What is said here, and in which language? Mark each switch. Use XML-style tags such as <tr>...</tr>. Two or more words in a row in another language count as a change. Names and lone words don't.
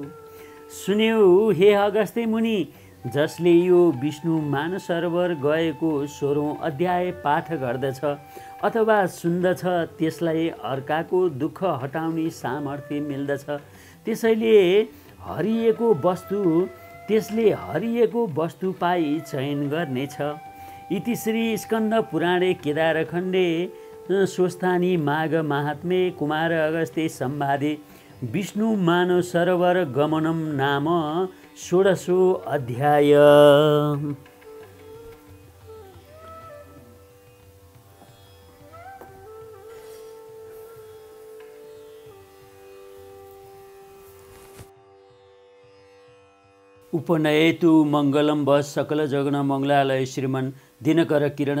<ne>सुन्यौ हे अगस्त्य मुनि, जसले यो विष्णु मानसरोवर गएको 16औं अध्याय पाठ गर्दछ अथवा सुन्दछ त्यसलाई अर्काको दुःख हटाउने सामर्थ्य मिल्दछ। त्यसले हरिएको वस्तु पाई चयन गर्नेछ।</ne> <sa>इति श्री स्कन्द पुराणे केदारखण्डे स्वस्थानी माघ महात्म्ये कुमार अगस्त्य संवादे विष्णु मानसरोवर गमनम नाम 16 अध्याय। उपनयेतु मंगलम बस सकल जगन मंगलालय श्रीमन दिनकर किरण</sa>